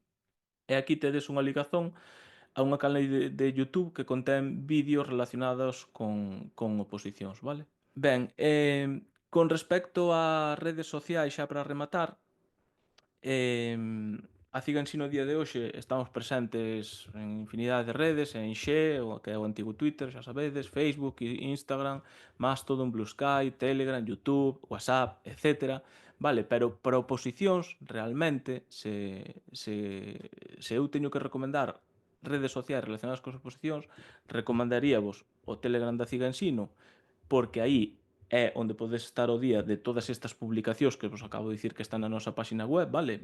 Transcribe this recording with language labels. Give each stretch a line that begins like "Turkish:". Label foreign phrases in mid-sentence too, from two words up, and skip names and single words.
Galician: E aquí tedes unha ligazón a unha canal de YouTube que contén vídeos relacionados con oposicións, vale? Ben, con respecto ás redes sociais xa para rematar, a Ciga Ensino a día de hoxe estamos presentes en infinidade de redes, en Xe, o que é o antigo Twitter, xa sabedes, Facebook, Instagram, Mastodon, Blue Sky, Telegram, YouTube, WhatsApp, etc. Vale, pero para oposicións, realmente, se eu teño que recomendar redes sociais relacionadas con oposicións, recomendaríavos o Telegram da Ciga Ensino, porque aí é onde podes estar ao día de todas estas publicacións que vos acabo de dicir que están na nosa páxina web, vale?